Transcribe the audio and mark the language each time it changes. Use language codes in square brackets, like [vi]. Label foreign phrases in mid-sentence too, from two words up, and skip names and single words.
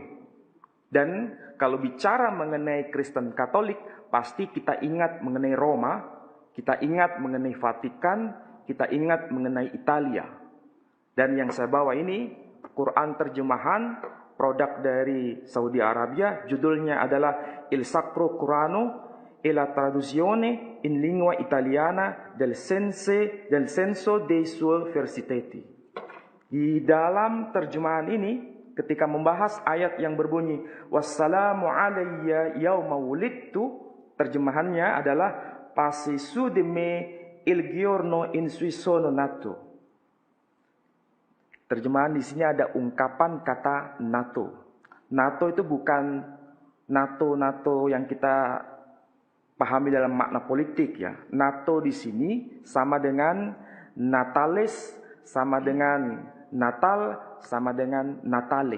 [id] Dan kalau bicara mengenai Kristen Katolik, pasti kita ingat mengenai Roma, kita ingat mengenai Vatikan, kita ingat mengenai Italia. Dan yang saya bawa ini Quran terjemahan produk dari Saudi Arabia, judulnya adalah Il Sacro Qur'ano e la traduzione in lingua italiana del senso dei suoi versetti. Di dalam terjemahan ini, ketika membahas ayat yang berbunyi [ar] والسلام علي يوم ولدت, [id] terjemahannya adalah [it] passi su di me il giorno in cui sono nato. [id] Terjemahan di sini ada ungkapan kata NATO. NATO itu bukan NATO yang kita pahami dalam makna politik ya. NATO di sini sama dengan Natalis, sama dengan Natal, sama dengan Natale.